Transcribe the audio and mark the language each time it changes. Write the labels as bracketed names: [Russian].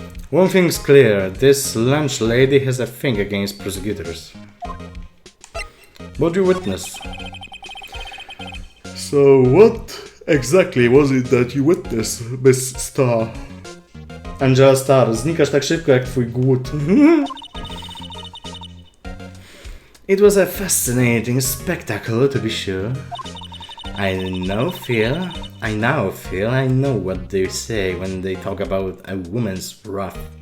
[English] One thing's clear, this lunch lady has a thing against prosecutors. What do you witness? So what exactly was it that you witnessed, Miss Star? [Polish] Angela Star, znikasz tak szybko jak twój głód. [English] It was a fascinating spectacle, to be sure. I now feel I know what they say when they talk about a woman's wrath.